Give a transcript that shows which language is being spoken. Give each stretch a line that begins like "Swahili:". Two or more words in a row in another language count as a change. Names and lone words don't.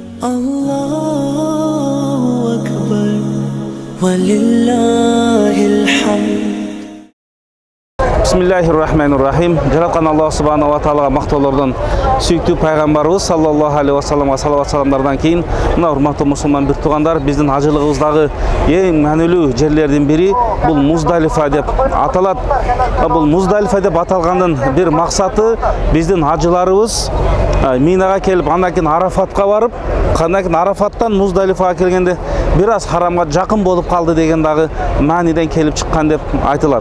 Arabic: الله أكبر ولله الحمد. بسم الله الرحمن الرحيم.
Kyrgyz: Жараткан Аллах
Arabic: سبحانه وتعالى
Kyrgyz: мактоолордон сүйүктүү пайгамбарыбыз
Arabic: صلى الله عليه وسلم
Kyrgyz: салават саламдардан кийин мына урматтуу мусулман бир туугандар, биздин ажылыгыбыздагы эң маанилүү жерлердин бири бул Муздалифа деп аталат. Бул Муздалифа деп аталгандын бир максаты биздин ажыларыбыз Минага келип, андан кийин Арафатка барып, андан кийин Арафаттан Муздалифага келгенде бир аз харамга жакын болуп калды деген дагы мааниден келип чыккан деп айтылат.